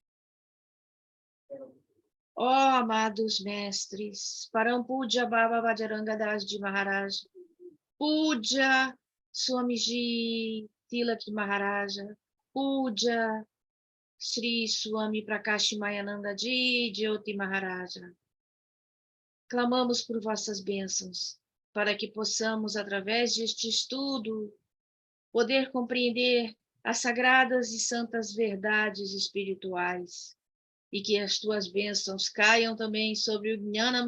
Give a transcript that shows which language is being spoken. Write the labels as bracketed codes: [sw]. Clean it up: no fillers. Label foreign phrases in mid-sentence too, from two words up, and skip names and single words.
[pt] Ó amados mestres, Parampuja Baba Bhajaranga Das de Maharaj, Puja Swamiji Tilak Maharaja, Puja Sri Swami Prakash Mayananda Ji Jyoti Maharaja. Clamamos por vossas bênçãos, para que possamos, através deste estudo, poder compreender as sagradas e santas verdades espirituais, e que as tuas bênçãos caiam também sobre o Jnana